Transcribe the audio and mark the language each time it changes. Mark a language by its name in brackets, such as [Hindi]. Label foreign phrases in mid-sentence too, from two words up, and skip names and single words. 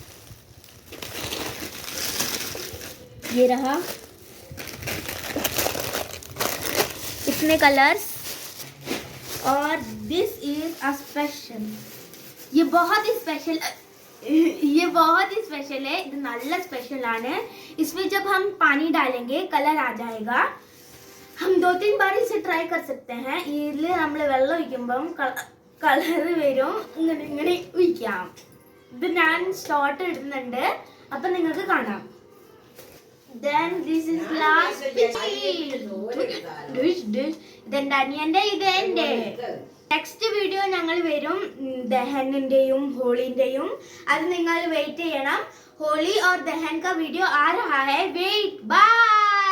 [Hindi] ये रहा इतने कलर्स. [English] और this is a special. [Hindi] ये बहुत ही स्पेशल है. [Malayalam] ഇത് നല്ല സ്പെഷ്യൽ ആണ്. [Hindi] इसमें जब हम पानी डालेंगे कलर आ जाएगा. हम 2-3 बार इसे ट्राई कर सकते हैं. [Malayalam] ഇതിൽ നമ്മൾ വെള്ളം ഒഴിക്കുമ്പോൾ കളർ വരും. ഇങ്ങനെ ഒഴിക്കാം. ഇത് ഞാൻ ഷോർട്ട് ഇടുന്നുണ്ട്, അപ്പോൾ നിങ്ങൾക്ക് കാണാം. [English] Then this is last [Malayalam] ഇതെന്റെ അനിയന്റെ ഇതെന്റെ. [English] next video [Malayalam] ഞങ്ങൾ വരും ദഹനിന്റെയും ഹോളിന്റെയും. അത് നിങ്ങൾ വെയിറ്റ് ചെയ്യണം. [Hindi] होली और दहन का वीडियो आ रहा है. [English] wait bye.